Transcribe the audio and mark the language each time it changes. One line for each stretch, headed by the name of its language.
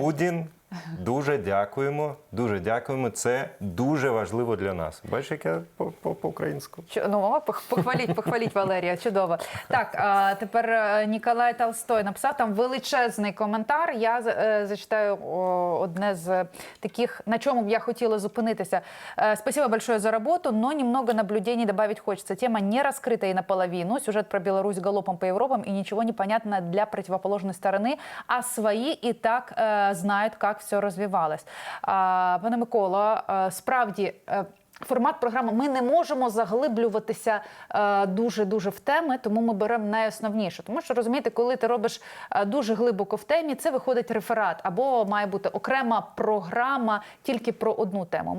Ukrainian: Кудін, дуже дякуємо, це дуже важливо для нас. Бачиш, як я по-українську? Ну, похваліть, Валерія, чудово. Так, тепер Ніколай Толстой написав там величезний коментар. Я зачитаю одне з таких, на чому б я хотіла зупинитися.
Russian: Спасибо большое за работу, но немного наблюдений добавить хочется. Тема не раскрыта и наполовину. Сюжет про Беларусь галопом по Европам, и ничего не понятно для противоположной стороны, а свои и так знают, как все розвивалось.
Ukrainian: Пане Микола, справді, формат програми, ми не можемо заглиблюватися дуже-дуже в теми, тому ми беремо найосновніше. Тому що, розумієте, коли ти робиш дуже глибоко в темі, це виходить реферат, або має бути окрема програма тільки про одну тему.